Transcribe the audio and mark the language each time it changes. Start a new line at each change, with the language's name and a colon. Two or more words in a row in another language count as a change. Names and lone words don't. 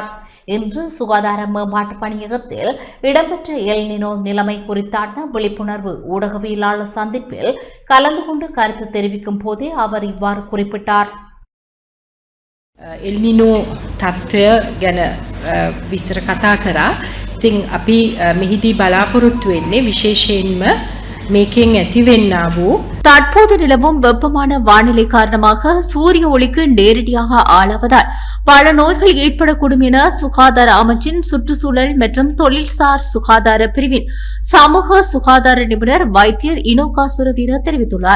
Tamil: இன்று சுகாதார மேம்பாட்டு பணியகத்தில் இடம்பெற்ற எல் நினோ நிலைமை குறித்தான விழிப்புணர்வு ஊடகவியலாளர் சந்திப்பில் கலந்து கொண்டு கருத்து தெரிவிக்கும் போதே அவர் இவ்வாறு குறிப்பிட்டார்.
Sinhala: එල් නිනෝ තත්ත්වය ගැන විස්තර කතා කරා. ඉතින් අපි මෙහිදී බලාපොරොත්තු වෙන්නේ විශේෂයෙන්ම මේකෙන් ඇතිවෙන්නා වූ
Tamil: தற்போது நிலவும் வெப்பமான வானிலை காரணமாக சூரிய ஒளிக்கு நேரடியாக ஆளாவதால் பல நோய்கள் ஏற்படக்கூடும் என சுகாதார அமைச்சின் சுற்றுச்சூழல் மற்றும் தொழில்சார் சுகாதார பிரிவின் சமூக சுகாதார நிபுணர் வைத்தியர் இனோகா சுரவீர தெரிவித்துள்ளார்.